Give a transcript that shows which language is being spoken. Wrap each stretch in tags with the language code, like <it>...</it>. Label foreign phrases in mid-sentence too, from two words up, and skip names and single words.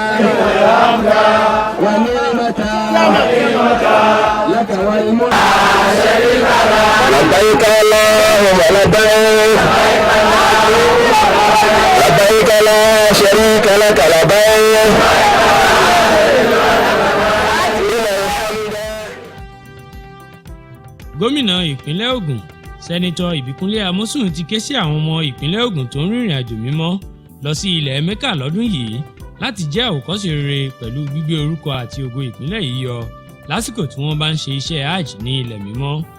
<ar>والنعمة لك والملك لا شريك لك لبيك اللهم لبيك لبيك لا شريك لك لبيك.</ar> <yo>gómìnà ìpínlẹ̀ Ògùn sẹ́nitọ́ Ìbíkúnlé Amósùn ti ké sí àwọn ọmọ ìpínlẹ̀ Ògùn tó ń rìnrìn àjò mímọ́ lọ sí ilẹ̀ Mẹ́kà lọ́dún yìí láti jẹ́ àwòkọ́ṣe rere pẹ̀lú gbígbé orúkọ àti ògo ìpínlẹ̀ yìí yọ lásìkò tí wọ́n bá ń ṣe iṣẹ́ hajj ní ilẹ̀ mímọ́.</yo>